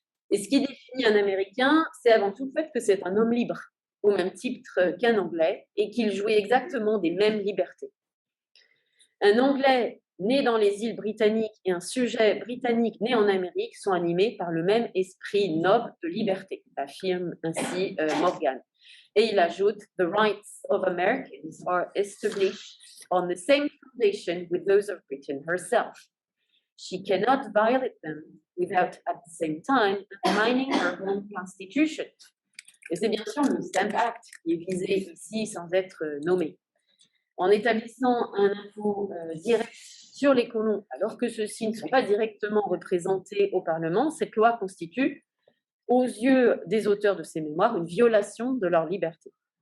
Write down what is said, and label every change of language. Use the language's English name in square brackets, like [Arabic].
[French] Et ce qui définit un Américain, c'est avant tout le fait que c'est un homme libre, au même titre qu'un Anglais, et qu'il jouit exactement des mêmes libertés. Un Anglais né dans les îles britanniques et un sujet britannique né en Amérique sont animés par le même esprit noble de liberté, affirme ainsi Morgan. Et il ajoute [English] « The rights of Americans are established on the same foundation with those of Britain herself. She cannot violate them without at the same time undermining her own constitution. » [French] Et c'est bien sûr le Stamp Act qui est visé ici sans être nommé. En établissant un impôt direct sur les colons, alors que ceux-ci ne sont pas directement représentés au Parlement, cette loi constitue, aux yeux des auteurs de ces mémoires, une violation de leur liberté.